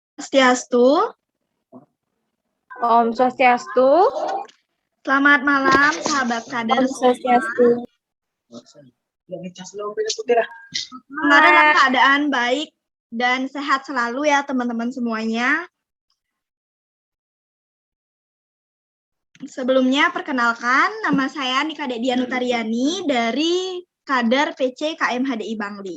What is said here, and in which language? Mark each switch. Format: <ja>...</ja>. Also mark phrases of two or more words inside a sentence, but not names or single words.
<sa>Swastiastu. Om Swastiastu.</sa> <id>Selamat malam, sahabat kader.</id> <sa>Om Swastiastu.</sa> <id>Semoga dalam keadaan baik dan sehat selalu ya teman-teman semuanya. Sebelumnya perkenalkan, nama saya Nika Dianutariani dari kader PC KMHDI Bangli.</id>